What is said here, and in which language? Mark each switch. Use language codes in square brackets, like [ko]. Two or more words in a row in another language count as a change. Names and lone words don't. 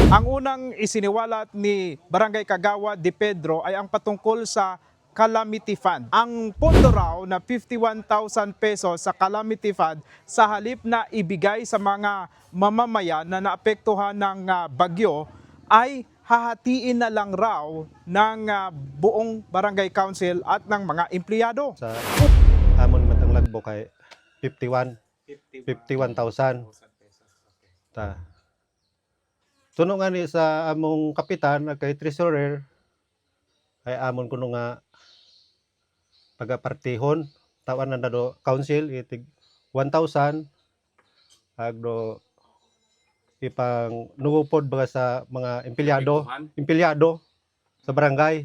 [tl] Ang unang isiniwalat ni Barangay Kagawad de Pedro ay ang patungkol sa Calamity Fund. Ang pondo raw na 51,000 pesos sa Calamity Fund sa halip na ibigay sa mga mamamayan na naapektuhan ng bagyo ay hahatiin na lang raw ng buong barangay council at ng mga empleyado. [hil] Sa amon matang lagbo kay 51,000. Ta. Tuno nga ni sa among kapitan at kay treasurer ay amon kuno nga pagapartihon tawan na do council itig 1,000 agdo ipang nungupod baga sa mga empleyado sa barangay.